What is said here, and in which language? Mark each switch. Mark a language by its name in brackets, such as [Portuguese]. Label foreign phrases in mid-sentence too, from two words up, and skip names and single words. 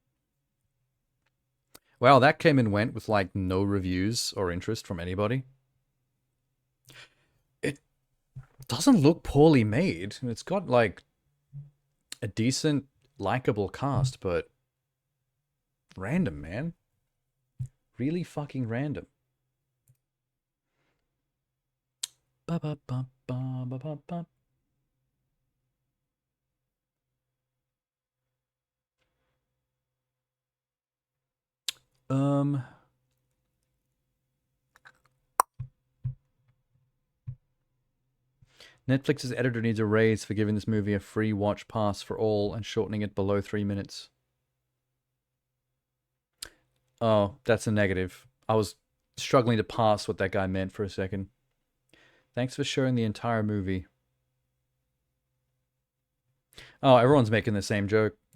[English] Wow, that came and went with like no reviews or interest from anybody. It doesn't look poorly made. It's got like a decent, likable cast, but random, man. Really fucking random. Ba ba ba ba ba ba ba. Netflix's editor needs a raise for giving this movie a free watch pass for all and shortening it below 3 minutes. Oh, that's a negative. I was struggling to parse what that guy meant for a second. Thanks for showing the entire movie. Oh, everyone's making the same joke.